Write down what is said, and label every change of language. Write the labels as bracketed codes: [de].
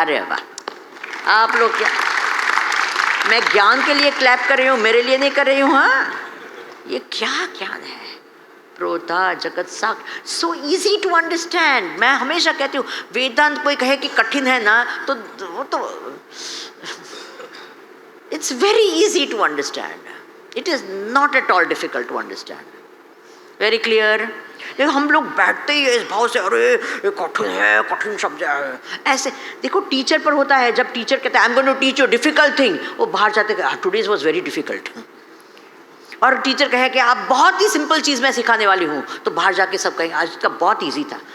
[hi] अरे वाह, आप लोग क्या, मैं ज्ञान के लिए क्लैप कर रही हूँ, मेरे लिए नहीं कर रही हूँ। हाँ, ये क्या ज्ञान है? प्रोता जगत साक्ष, [en] So easy to understand. [hi] मैं हमेशा कहती हूँ, वेदांत कोई कहे कि कठिन है ना, तो वो तो [en] it's very easy to understand. It is not at all difficult to understand. Very clear? [hi] देखो, हम लोग बैठते ही इस भाव से, अरे ये कठिन है, कठिन शब्द है, ऐसे। देखो, टीचर पर होता है, जब टीचर कहता है [en] I am going to teach you difficult thing, [hi] वो बाहर जाते हैं, [en] Today's was very difficult. [hi] और टीचर कहे कि आप बहुत ही सिंपल चीज़ मैं सिखाने वाली हूँ, तो बाहर जाके सब कहेंगे आज का बहुत ईजी था।